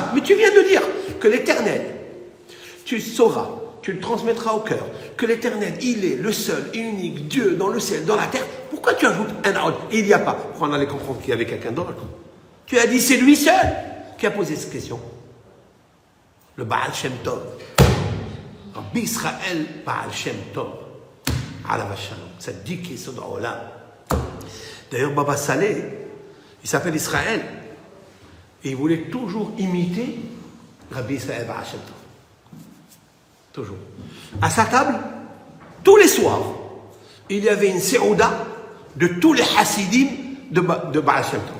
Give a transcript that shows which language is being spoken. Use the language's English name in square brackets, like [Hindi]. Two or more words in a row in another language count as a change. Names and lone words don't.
[French] Mais tu viens de dire que l'Éternel, tu sauras, tu le transmettras au cœur, que l'Éternel, il est le seul et unique Dieu dans le ciel, dans la terre. Pourquoi tu ajoutes un Od? Il n'y a pas. Pourquoi on allait comprendre qu'il y avait quelqu'un d'autre? Tu as dit, c'est lui seul qui a posé cette question. Le Baal Shem Tov. Rabbi Israël Baal Shem Tov. [Hebrew] עליו השלום. צדיק יסוד העולם. [French] D'ailleurs, Baba Saleh, il s'appelle Israël. Et il voulait toujours imiter Rabbi Israël Baal Shem Tov. Toujours. À sa table, tous les soirs, il y avait une séouda de tous les chassidim de Baal Shem Tov.